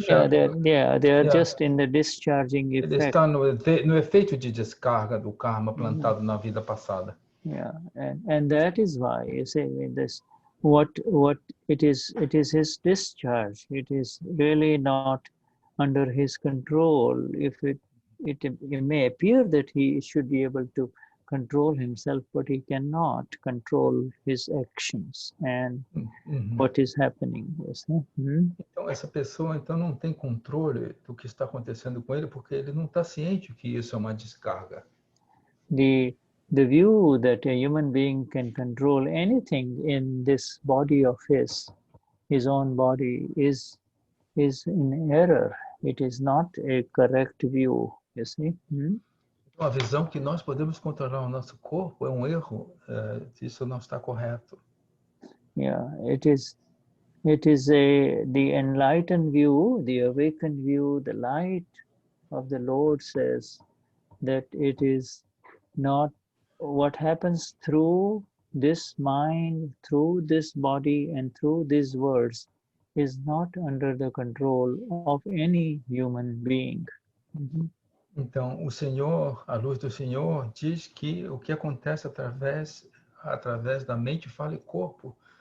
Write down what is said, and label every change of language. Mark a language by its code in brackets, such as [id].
[en] They are just in the discharging effect. [pt] Ele está no efeito de descarga do karma plantado na vida passada. [en] Yeah, and that is why you say this. What it is his discharge. It is really not under his control. If it may appear that he should be able to control himself, but he cannot control his actions and what is happening. Yes. [pt] Então essa pessoa não tem controle do que está acontecendo com ele, porque ele não está ciente que isso é uma descarga. [en] The view that a human being can control anything in this body of his own body is in error. It is not a correct view. You see? [pt] A visão que nós podemos controlar o nosso corpo é erro. Isso não está correto. [en] Yeah, it is the enlightened view, the awakened view. The light of the Lord says that it is not what happens through this mind, through this body, and through these words is not under the control of any human being. [pt] Então, o Senhor, a luz do Senhor, diz que o que acontece através da mente, fala e corpo.